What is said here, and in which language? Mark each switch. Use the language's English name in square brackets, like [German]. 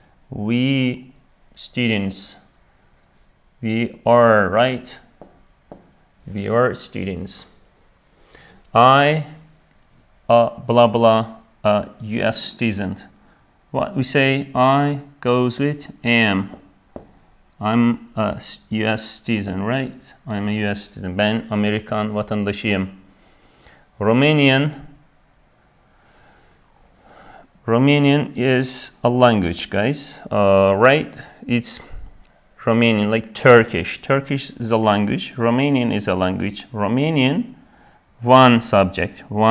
[English] We students. We are, right? We are students. I blah blah a US citizen. What we say, I goes with am. I'm a US citizen, right? I'm a US citizen. [Turkish] Ben Amerikan vatandaşıyım. [English] Romanian is a language, guys. Right? It's Romanian, like Turkish. Turkish is a language. Romanian is a language. Romanian, one subject.